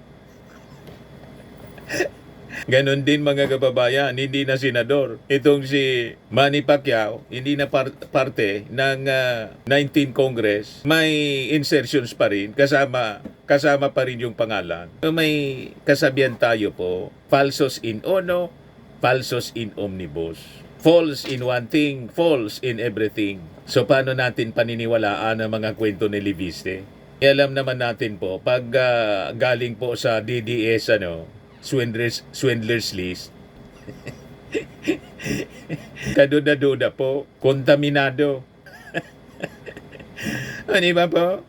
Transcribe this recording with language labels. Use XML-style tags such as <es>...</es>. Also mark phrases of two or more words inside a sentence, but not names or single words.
<tl>Ganon din mga kababayan, hindi na senador. Itong si Manny Pacquiao, hindi na parte ng 19 Congress. May insertions pa rin, kasama pa rin yung pangalan. So may kasabihan tayo po,</tl> <la>falsos in uno, falsos in omnibus.</la> <en>False in one thing, false in everything.</en> <tl>So paano natin paniniwalaan ang mga kwento ni Libiste? Alam naman natin po, pag galing po sa DDS,</tl> <en>swindlers list,</en> <tl>kaduda-duda po, kontaminado. Ano ba po?</tl>